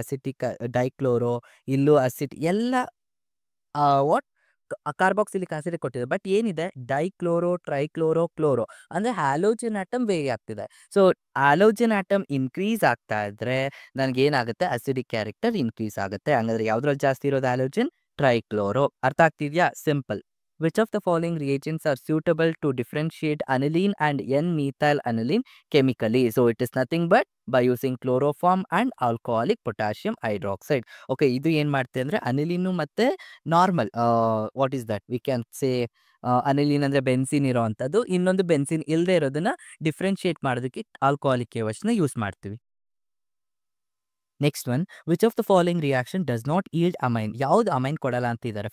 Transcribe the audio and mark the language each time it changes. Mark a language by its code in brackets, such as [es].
[kn] Acetic, dichloro, ಇಲ್ಲೂ acid ಎಲ್ಲ what carboxylic acid ಕೊಟ್ಟಿದ್ದಾರೆ. ಬಟ್ ಏನಿದೆ, ಡೈಕ್ಲೋರೋ, ಟ್ರೈಕ್ಲೋರೋ, ಕ್ಲೋರೋ ಅಂದರೆ ಹ್ಯಾಲೋಜನ್ ಆಟಮ್ ವೇರಿ ಆಗ್ತಿದೆ. ಸೊ ಹ್ಯಾಲೋಜನ್ ಆಟಮ್ ಇನ್ಕ್ರೀಸ್ ಆಗ್ತಾ ಇದ್ರೆ ನನಗೇನಾಗುತ್ತೆ, ಅಸಿಡಿಕ್ ಕ್ಯಾರೆಕ್ಟರ್ ಇನ್ಕ್ರೀಸ್ ಆಗುತ್ತೆ. ಹಂಗಂದ್ರೆ ಯಾವ್ದ್ರಲ್ಲಿ ಜಾಸ್ತಿ ಇರೋದು ಹ್ಯಾಲೋಜನ್? ಟ್ರೈಕ್ಲೋರೋ. ಅರ್ಥ ಆಗ್ತಿದ್ಯಾ? Simple. [en] Which of the following reagents are suitable to differentiate aniline and N-methyl aniline chemically? So it is nothing but by using chloroform and alcoholic potassium hydroxide. [kn] Okay, ಇದು ಏನು ಮಾಡುತ್ತೆ ಅಂದರೆ ಅನಿಲಿನು ಮತ್ತು normal [en] what is that we can say [kn] aniline ಅಂದರೆ benzene ಇರೋ ಅಂಥದ್ದು, ಇನ್ನೊಂದು benzene ಇಲ್ಲದೆ ಇರೋದನ್ನ ಡಿಫ್ರೆನ್ಶಿಯೇಟ್ ಮಾಡೋದಕ್ಕೆ ಆಲ್ಕೋಹಾಲಿಕ್ KOHನ ಯೂಸ್ ಮಾಡ್ತೀವಿ. [en] Next one, which of the following reaction does not yield amine? [kn] ಯಾವ್ದು ಅಮೈನ್ ಕೊಡಲ್ಲ ಅಂತಿದ್ದಾರೆ.